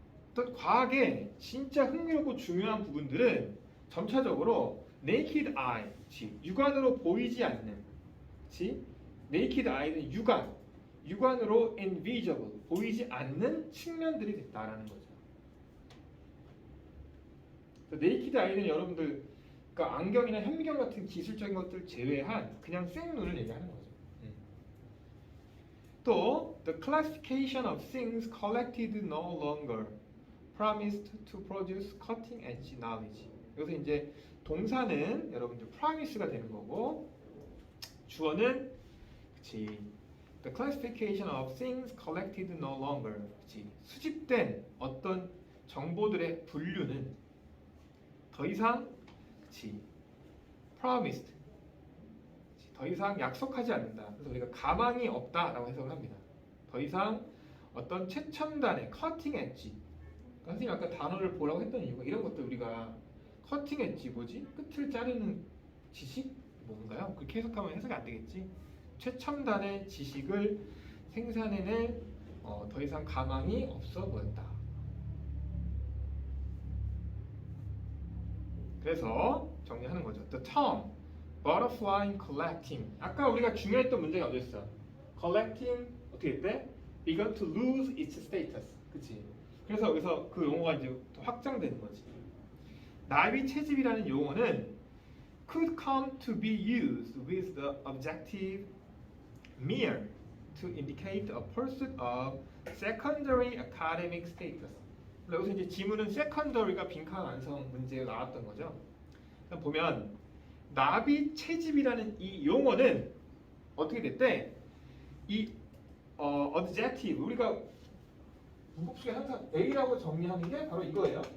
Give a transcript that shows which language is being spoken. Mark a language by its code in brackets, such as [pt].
[ko] 어떤 과학의 진짜 흥미롭고 중요한 부분들은 점차적으로 naked eye, 육안으로 보이지 않는, naked eye는 육안으로 invisible, 보이지 않는 측면들이 됐다라는 거죠. naked eye는 여러분들 그러니까 안경이나 현미경 같은 기술적인 것들 제외한 그냥 생눈을 얘기하는 거죠. [en] 또 the classification of things collected no longer promised to produce cutting edge knowledge. [ko] 여기서 이제 동사는 여러분들 promise가 되는 거고 주어는 the classification of things collected no longer. 수집된 어떤 정보들의 분류는 더 이상 promised. 더 이상 약속하지 않는다. 그래서 우리가 가망이 없다라고 해석을 합니다. 더 이상 어떤 최첨단의 cutting edge. 선생님 아까 단어를 보라고 했던 이유가 이런 것들 우리가 커팅 엣지 뭐지? 끝을 자르는 지식? 뭔가요? 그렇게 해석하면 해석이 안 되겠지. 최첨단의 지식을 생산해낼 더 이상 가망이 없어 보였다. 그래서 정리하는 거죠. [en] The term butterfly collecting. [ko] 아까 우리가 중요했던 문제가 어디였어? Collecting 어떻게 했대? [en] began to lose its status. [ko] 그치? 그래서 여기서 그 용어가 이제 더 확장되는 거지. [en] 나비 채집이라는 용어는 could come to be used with the objective mere to indicate a pursuit of secondary academic status. [ko] 여기서 이제 지문은 secondary가 빈칸 완성 문제가 나왔던 거죠. 보면 나비 채집이라는 이 용어는 어떻게 됐대? 이 objective 우리가 문법식에 항상 A라고 정리하는 게 바로 이거예요.